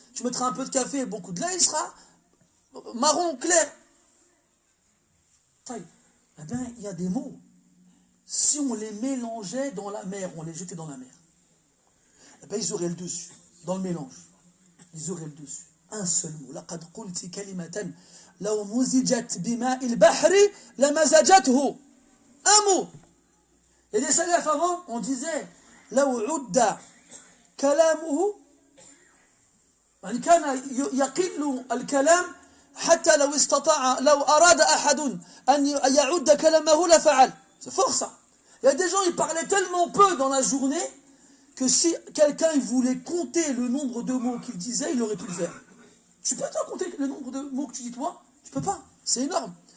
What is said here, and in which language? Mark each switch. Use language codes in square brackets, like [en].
[fr] Tu mettras un peu de café et beaucoup de lait, il sera marron clair. Eh bien, il y a des mots. Si on les mélangeait dans la mer, on les jetait dans la mer, eh bien, ils auraient le dessus, dans le mélange. Ils auraient le dessus. Un seul mot. [ar] لقد قلت كلمة لو مزجت بماء البحر لمزجته. [fr] Un mot. Et des salafs avant, on disait [ar] لو عد كلامه يعني كان يقل الكلام حتى لو أراد أحد أن يعد كلامه لفعل. [fr] C'est fort ça. Il y a des gens, ils parlaient tellement peu dans la journée que si quelqu'un il voulait compter le nombre de mots qu'il disait, il aurait pu le faire. Tu peux toi compter le nombre de mots que tu dis toi? Tu peux pas. C'est énorme.